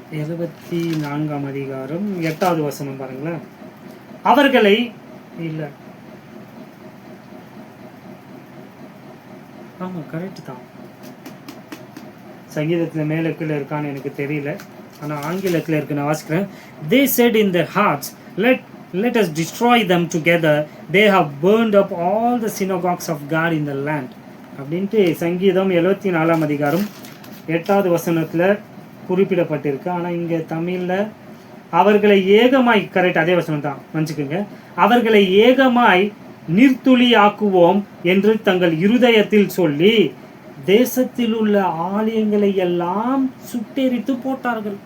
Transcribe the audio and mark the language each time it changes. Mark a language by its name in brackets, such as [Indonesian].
[Tamil] 74ஆம் அதிகாரம் 8வது வசனம் பாருங்களேன். அவர்களை இல்லை, ஆமாம் கரெக்டு தான், சங்கீதத்தில் மேலே கீழே இருக்கான்னு எனக்கு தெரியல, ஆனால் ஆங்கிலத்தில் இருக்கு, நான் வாசிக்கிறேன். [English] They said in their hearts, let us destroy them together. They have burned up all the synagogues of God in the land. [Tamil] அப்படின்ட்டு சங்கீதம் 74ஆம் அதிகாரம் 8வது வசனத்தில் குறிப்பிடப்பட்டிருக்கு. ஆனால் இங்கே தமிழில் அவர்களை ஏகமாய், கரெக்ட் அதே வசனம் தான், மன்னிச்சுக்குங்க, அவர்களை ஏகமாய் நீர்த்துளி ஆக்குவோம் என்று தங்கள் இருதயத்தில் சொல்லி தேசத்தில் உள்ள ஆலயங்களை எல்லாம் சுட்டெரித்து போட்டார்கள்.